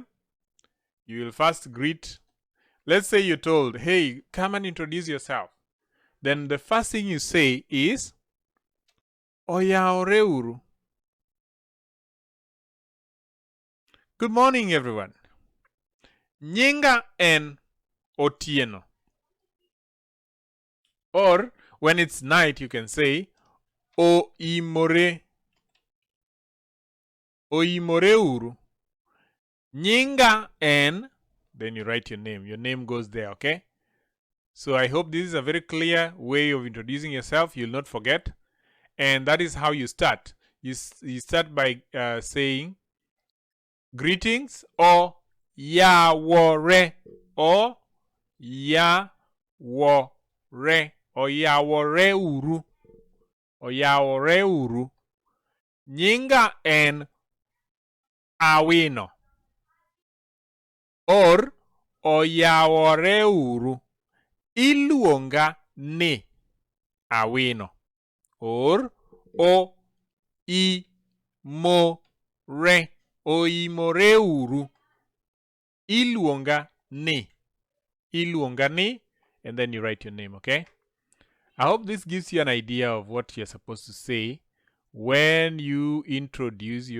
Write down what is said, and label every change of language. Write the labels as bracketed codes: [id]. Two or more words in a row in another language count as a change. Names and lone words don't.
[en] You will first greet. Let's say you're told, hey, come and introduce yourself. Then the first thing you say is, Oyaoreuru. Good morning, everyone. [luo] Nyinga en Otieno. [en] Or when it's night, you can say, Oimore. [luo] Oimoreuru. Nyinga en. [en] Then you write your name. Your name goes there, okay? So I hope this is a very clear way of introducing yourself. You'll not forget. And that is how you start. You start by saying greetings or Yawore or Yawore or Yaworeuru or Yaworeuru. [luo] Nyinga en Awino or Oyaworeuru. Iluonga ni Awino or O I Mo Re Oimoreuru. Iluonga ni. Iluonga ni, [en] and then you write your name, okay? I hope this gives you an idea of what you're supposed to say when you introduce your